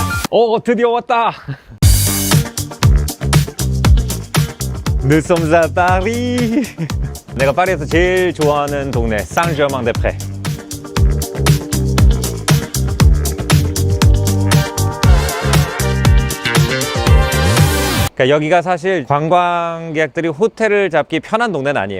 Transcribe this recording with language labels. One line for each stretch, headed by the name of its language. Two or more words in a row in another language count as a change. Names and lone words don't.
Korean: 드디어 왔다.
French: Nous sommes à Paris.
Korean: 내가 파리에서 제일 좋아하는 동네 상제르맹-대-프레. 그러니까 여기가 사실 관광객들이 호텔을 잡기 편한 동네는 아니에요.